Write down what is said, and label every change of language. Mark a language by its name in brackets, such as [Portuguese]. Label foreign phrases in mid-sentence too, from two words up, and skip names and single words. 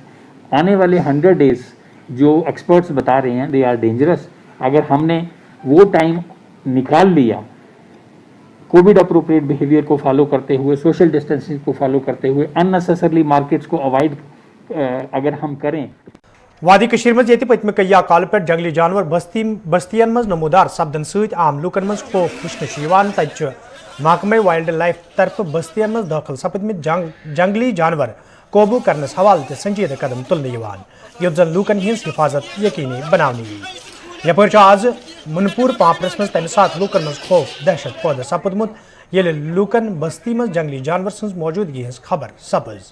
[Hindi] आने वाले 100 डेज जो एक्सपर्ट्स बता रहे हैं, [English] they are dangerous. [Hindi] अगर हमने वो टाइम निकाल लिया [English] Covid appropriate behavior [Hindi] को फॉलो करते हुए, [English] social distancing [Hindi] को फॉलो करते हुए, [English] unnecessarily markets [Hindi] को अवॉइड अगर हम करें। [Kashmiri] वादी कशीर मज ये पत्म कया काल पे जंगली जानवर बस्तियन मज नमूदार सपदन सत आम लूकन मज खौफ वुचन तत महकमे [English] wild life [Kashmiri] तरफ बस्तियन मज दाखिल सपदमित जंगली जानवर काबू करनस हवाले संजीदा कदम तुलने युत जन लूकन हिंस हिफाजत यकीनी बनाने। यपर आज मुनपुर पापरस मज तम सात लूकन मज खौफ दहशत पैदा सपदमुत ये लूकन बस्ती मज जंगली जानवर सज मौजूदगी हज खबर सपज।